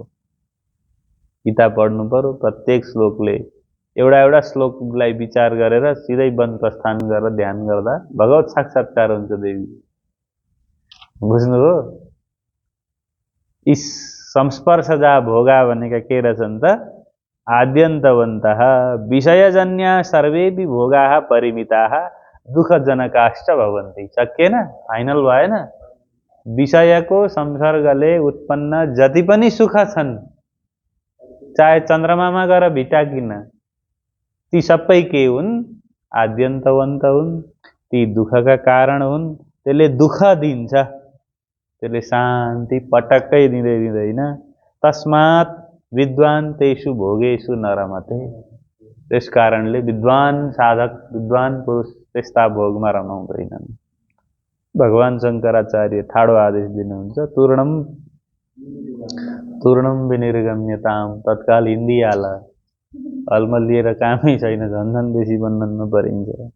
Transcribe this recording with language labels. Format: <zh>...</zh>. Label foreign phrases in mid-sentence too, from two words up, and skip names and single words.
<ne>गीता पढ्नु पर्यो, प्रत्येक श्लोकले एउटा एउटा श्लोकलाई विचार गरेर सिधै वन प्रस्थान गरेर ध्यान गर्दा भगवत साक्षात्कार हुन्छ देवी। बुझ्नुभयो? यी</ne> <sa>संस्पर्शजा भोगा</sa> <ne>भनेका के रहेछन् त?</ne> <sa>आद्यन्तवन्तः विषयजन्या सर्वेपि भोगाः परिमिताः दुःखजनकाश्च भवन्ति।</sa> <ne>सकिएन? फाइनल भएन? विषयको संसर्गले उत्पन्न जति पनि सुख छन्, चाहे चन्द्रमामा गएर भिटाकिन, ती सबै के हुन्? आद्यन्तवन्त हुन्। ती दुःखका कारण हुन्। त्यसले दुःख दिन्छ, त्यसले शान्ति पटक्कै दिँदैन।</ne> <sa>तस्मात् विद्वान तेषु भोगेषु न रमते।</sa> <ne>त्यस कारणले विद्वान साधक, विद्वान पुरुष त्यस्ता भोगमा रमाउँदैनन्। भगवान शङ्कराचार्य ठाडो आदेश दिनुहुन्छ,</ne> <sa>तूर्णम विनिर्गम्यताम,</sa> <ne>तत्काल हिन्दी हाल, अलमलिएर कामै छैन, झन्झन बेसी बन्धनमा परिन्छ।</ne>